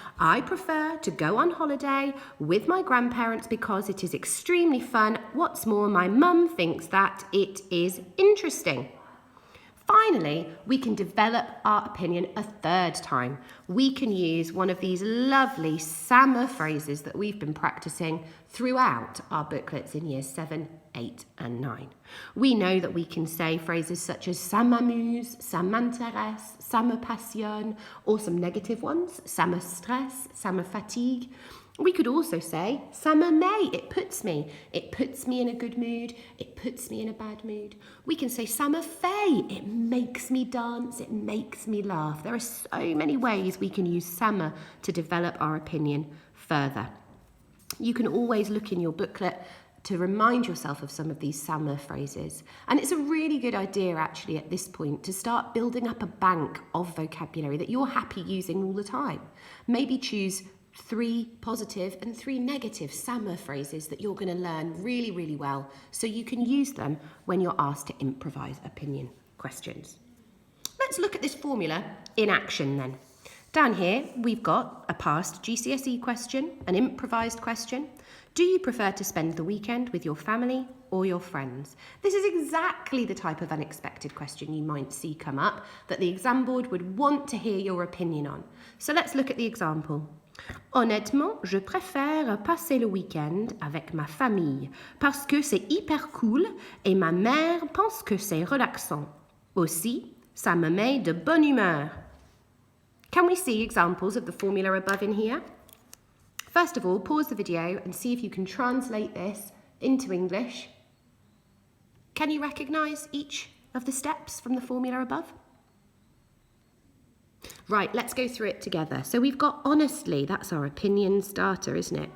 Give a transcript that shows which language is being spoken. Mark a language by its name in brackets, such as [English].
[English] I prefer to go on holiday with my grandparents because it is extremely fun. What's more, my mum thinks that it is interesting. Finally, we can develop our opinion a third time. We can use one of these lovely summer phrases that we've been practicing throughout our booklets in years 7, 8 and 9. We know that we can say phrases such as [French] ça m'amuse, ça m'intéresse, ça me passionne, [English] or some negative ones, [French] ça me stresse, ça me fatigue. [English] We could also say, [French] ça me met, [English] it puts me in a good mood, it puts me in a bad mood. We can say, [French] ça me fait, [English] it makes me dance, it makes me laugh. There are so many ways we can use ça me to develop our opinion further. You can always look in your booklet to remind yourself of some of these ça me phrases. And it's a really good idea actually at this point to start building up a bank of vocabulary that you're happy using all the time. Maybe choose 3 positive and 3 negative ça me phrases that you're going to learn really, really well so you can use them when you're asked to improvise opinion questions. Let's look at this formula in action then. Down here, we've got a past GCSE question, an improvised question. Do you prefer to spend the weekend with your family or your friends? This is exactly the type of unexpected question you might see come up that the exam board would want to hear your opinion on. So let's look at the example. [French] Honnêtement, je préfère passer le week-end avec ma famille parce que c'est hyper cool et ma mère pense que c'est relaxant. Aussi, ça me met de bonne humeur. [English] Can we see examples of the formula above in here? First of all, pause the video and see if you can translate this into English. Can you recognise each of the steps from the formula above? Right, let's go through it together. So we've got honestly, that's our opinion starter, isn't it?